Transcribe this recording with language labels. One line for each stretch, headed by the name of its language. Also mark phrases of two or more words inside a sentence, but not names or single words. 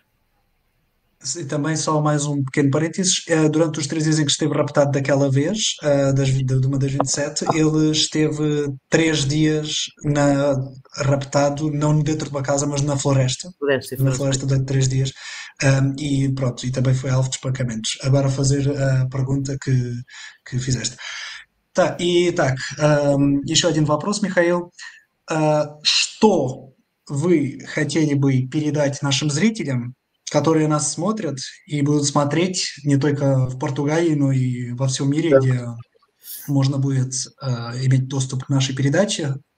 Portuguese: E também só mais um pequeno parênteses, durante os 3 dias em que esteve raptado daquela vez, de uma das 27, ele esteve 3 dias raptado, não dentro de uma casa, mas na floresta. Na floresta durante 3 dias. E pronto, e também foi alvo de espancamentos. Agora fazer a pergunta que fizeste.
Russian: Еще один вопрос, Михаил. Что вы хотели бы передать нашим зрителям, которые нас смотрят и будут смотреть не только в Португалии, но и во всем мире, где можно будет иметь доступ к нашей передаче?